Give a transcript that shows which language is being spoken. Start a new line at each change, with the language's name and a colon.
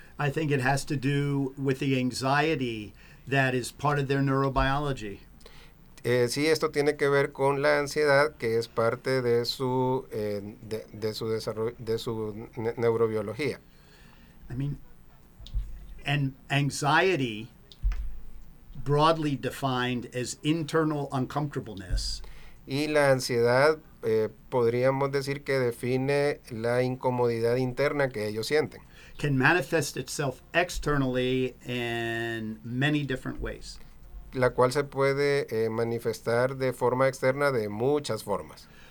English: I think it has to do with the anxiety that is part of their neurobiology.
Spanish: Sí, esto tiene que ver con la ansiedad que es parte de su neurobiología.
English: I mean, and anxiety, broadly defined as internal uncomfortableness.
Spanish: Y la ansiedad, podríamos decir que define la incomodidad interna que ellos sienten.
English: Can manifest itself externally in many different ways.
Spanish: La cual se puede manifestar de forma externa de muchas formas.